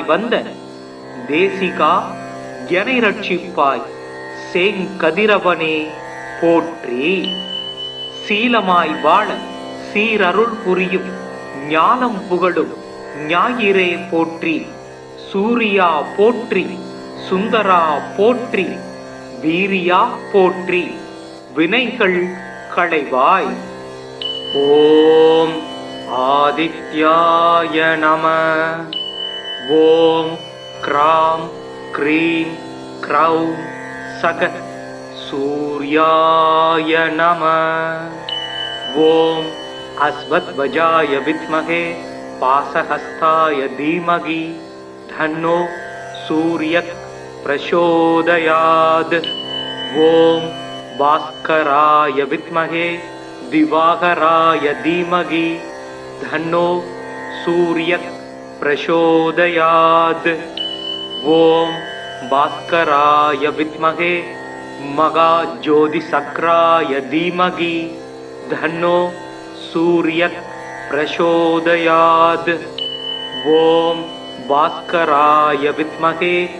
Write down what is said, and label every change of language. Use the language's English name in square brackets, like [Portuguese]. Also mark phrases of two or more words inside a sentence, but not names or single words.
[Tamil] வந்த தேசிகா எனை ரட்சிப்பாய் சேங்கதிரவனே போற்றி சீலமாய் வாழ சீரருள் புரியும் ஞானம் புகழும் ஞாயிறே போற்றி சூரியா போற்றி சுந்தரா போற்றி வீரியா போற்றி வினைகள் களைவாய் [Sanskrit] ओम् आदित्याय नम ओम् क्रां क्रीं क्रौं सः सूर्याय नम ओम् अश्वध्वजाय विद्महे पासहस्ताय धीमहि धन्नो सूर्यः प्रचोदयात् ओम भास्कराय विद्महे दिवाकराय धीमहि धन्नो सूर्यः प्रचोदयात् ओम भास्कराय विद्महे महाज्योतिसक्राय धीमहि धन्नो सूर्यः प्रचोदयात् ओम भास्कराय विद्महे